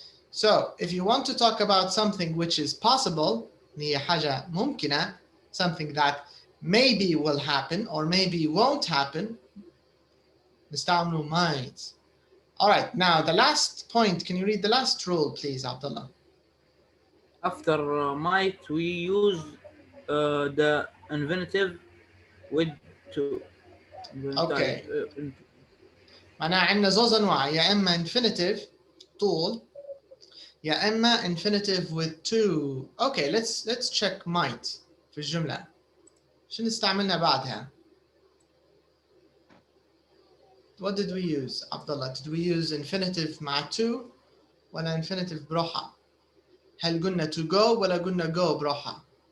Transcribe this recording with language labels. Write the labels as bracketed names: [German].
[English] So, if you want to talk about something which is possible, [Arabic] هي حاجة ممكنة, [English] something that maybe will happen or maybe won't happen, [Arabic] نستعمله [English] might. All right, now the last point. Can you read the last rule, please, Abdullah? After might, we use the infinitive with to. Okay. [Arabic] معناها عندنا زوز أنواع يا إما infinitive طول يا إما infinitive with to. [English] Okay, let's check might [Arabic] في الجملة. شو نستعملنا بعدها؟ [English] What did we use, Abdullah? Did we use infinitive [Arabic] مع [English] to [Arabic] ولا [English] infinitive [Arabic] بروحها؟ هل قلنا [English] to go [Arabic] ولا قلنا [English] go [Arabic] بروحها؟